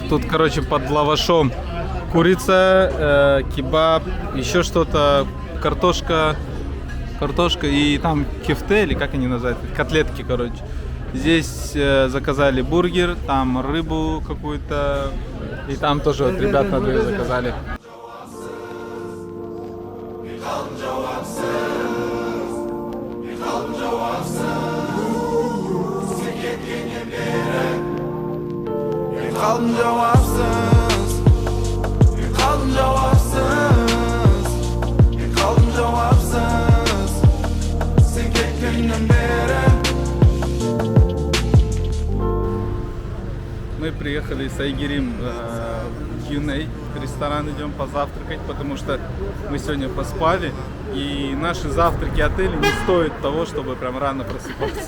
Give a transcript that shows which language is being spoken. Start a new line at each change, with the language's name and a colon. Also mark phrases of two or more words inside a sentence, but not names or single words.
Russian: Тут, короче, под лавашом курица, кебаб, еще что-то, картошка и там кефте, или как они называют, котлетки, короче. Здесь заказали бургер, там рыбу какую-то, и там тоже вот ребят на двоих заказали.
Turkish: Kaldım cevapsız, kaldım cevapsız, kaldım cevapsız. Sen gittiğinden beri.
Russian: Мы приехали с Айгирем в Юней, в ресторан идем позавтракать, потому что мы сегодня поспали, и наши завтраки отеля не стоят того, чтобы прям рано просыпаться.